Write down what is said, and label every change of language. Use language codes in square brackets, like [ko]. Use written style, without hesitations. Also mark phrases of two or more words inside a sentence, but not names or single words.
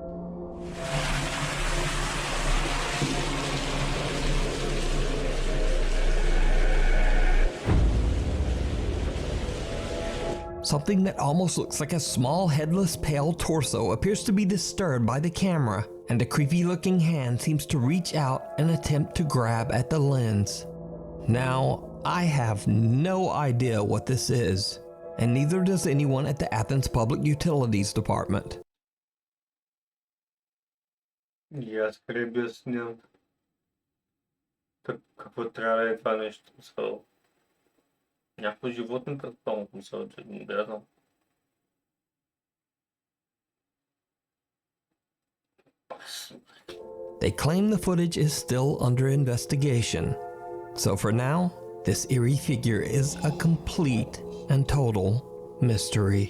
[en] Something that almost looks like a small headless pale torso appears to be disturbed by the camera, and a creepy looking hand seems to reach out and attempt to grab at the lens. Now, I have no idea what this is, and neither does anyone at the Athens Public Utilities Department. [bg] И аз къде обясням какво трябва да е това нещо. Някакво животно предполагам, мисля, че не знам. [en] They claim the footage is still under investigation. So for now, this eerie figure is a complete and total mystery.